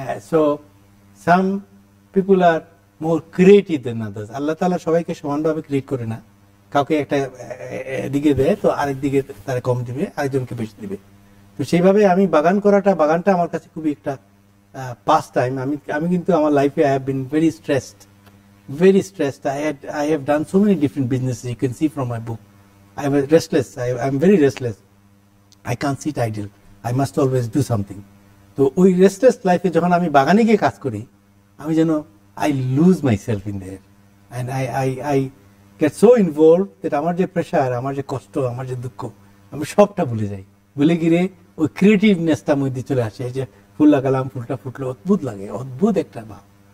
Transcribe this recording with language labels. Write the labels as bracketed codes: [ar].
[en] So, some people are more creative than others. [bn] Allah Ta'ala সবাইকে সমানভাবে create করে না, কাউকে একটা দিকে দেয় তো আরেক দিকে তারা কম দিবে, আরেকজনকে বেশি দিবে। তো সেইভাবে আমি বাগানটা আমার কাছে খুবই একটা পাস টাইম। আমি কিন্তু আমার লাইফে [en] I have been very stressed. I have done so many different businesses. You can see from my book. I was restless. I'm very restless. I can't sit idle. I must always do something. [bn] তো ওই restless লাইফে যখন আমি বাগানে গিয়ে কাজ করি, আমি যেন [en] I lose myself in there, and I get so involved that [bn] আমার যে প্রেশার, আমার যে কষ্ট, আমার যে দুঃখ, আমি সবটা ভুলে যাই। ভুলে গিয়ে ওই ক্রিয়েটিভনেসটার মধ্যে চলে আসে। এই যে ফুল লাগালাম, ফুলটা ফুটলো, অদ্ভুত লাগে, অদ্ভুত একটা ভাব।